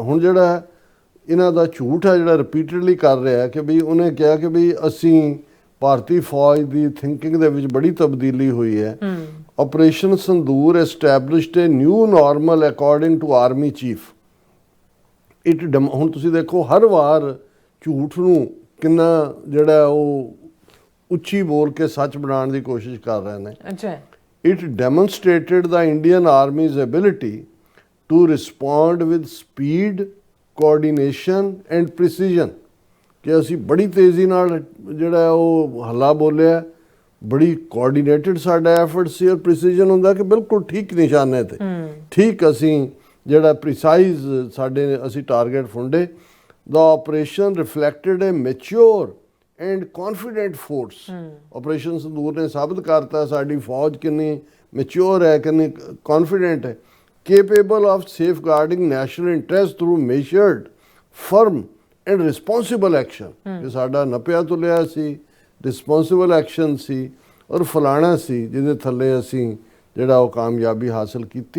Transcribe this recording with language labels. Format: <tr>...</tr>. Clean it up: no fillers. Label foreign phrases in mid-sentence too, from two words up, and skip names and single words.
<pa>ਹੁਣ ਜਿਹੜਾ ਇਹਨਾਂ ਦਾ ਝੂਠ ਹੈ ਜਿਹੜਾ ਰਿਪੀਟਡਲੀ ਕਰ ਰਿਹਾ ਕਿ ਵੀ ਉਹਨੇ ਕਿਹਾ ਕਿ ਵੀ ਅਸੀਂ ਭਾਰਤੀ ਫੌਜ ਦੀ ਥਿੰਕਿੰਗ ਦੇ ਵਿੱਚ ਬੜੀ ਤਬਦੀਲੀ ਹੋਈ ਹੈ।</pa> <en>Operation Sindoor established a new normal according to army chief.</en> <pa>ਹੁਣ ਤੁਸੀਂ ਦੇਖੋ ਹਰ ਵਾਰ ਝੂਠ ਨੂੰ ਕਿੰਨਾ ਜਿਹੜਾ ਉਹ ਉੱਚੀ ਬੋਲ ਕੇ ਸੱਚ ਬਣਾਉਣ ਦੀ ਕੋਸ਼ਿਸ਼ ਕਰ ਰਹੇ ਨੇ। ਅੱਛਾ।</pa> <en>It demonstrated the Indian Army's ability to respond with speed, coordination and precision।</en> <pa>ਕਿ ਅਸੀਂ ਬੜੀ ਤੇਜ਼ੀ ਨਾਲ ਜਿਹੜਾ ਉਹ ਹੱਲਾ ਬੋਲਿਆ, ਬੜੀ ਕੋਆਰਡੀਨੇਟਡ ਸਾਡਾ ਐਫਰਟ ਸੀ, ਔਰ ਪ੍ਰੀਸੀਜਨ ਹੁੰਦਾ ਕਿ ਬਿਲਕੁਲ ਠੀਕ ਨਿਸ਼ਾਨੇ ਤੇ ਠੀਕ ਅਸੀਂ ਜਿਹੜਾ ਪ੍ਰੀਸਾਈਜ਼ ਸਾਡੇ ਅਸੀਂ ਟਾਰਗੇਟ ਫੁੰਡੇ।</pa> <en>The operation reflected a mature and confident force।</en> <pa>ਆਪਰੇਸ਼ਨ ਸੰਦੂਰ ਨੇ ਸਾਬਤ ਕਰਤਾ ਸਾਡੀ ਫੌਜ ਕਿੰਨੀ ਮੈਚੁਰ ਹੈ, ਕਿੰਨੀ ਕੌਨਫੀਡੈਂਟ ਹੈ,</pa> <en>capable of safeguarding national interest through measured firm and responsible action.</en> <pa>ਕਿ ਸਾਡਾ ਨੱਪਿਆ ਤੁਲਿਆ ਸੀ,</pa> <en>responsible action</en> <pa>ਸੀ ਔਰ ਫਲਾਣਾ ਸੀ ਜਿਹਦੇ ਥੱਲੇ ਅਸੀਂ ਜਿਹੜਾ ਉਹ ਕਾਮਯਾਬੀ ਹਾਸਲ ਕੀਤੀ।</pa>